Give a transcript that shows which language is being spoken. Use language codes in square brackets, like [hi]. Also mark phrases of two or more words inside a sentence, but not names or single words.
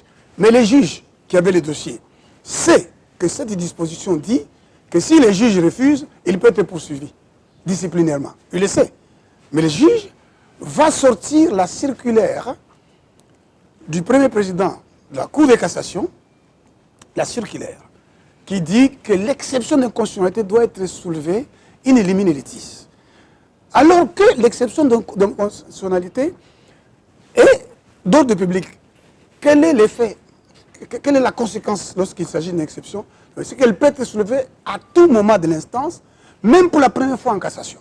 [fr] Mais les juges qui avaient les dossiers savent que cette disposition dit que si les juges refusent, il peut être poursuivi disciplinairement. Il le sait. Mais le juge va sortir la circulaire du premier président de la Cour de cassation, la circulaire, qui dit que l'exception d'inconstitutionnalité doit être soulevée [la] in elimine litis. [fr] Alors que l'exception d'inconstitutionnalité est d'ordre public. Quel est l'effet? Quelle est la conséquence lorsqu'il s'agit d'une exception? C'est qu'elle peut être soulevée à tout moment de l'instance, même pour la première fois en cassation.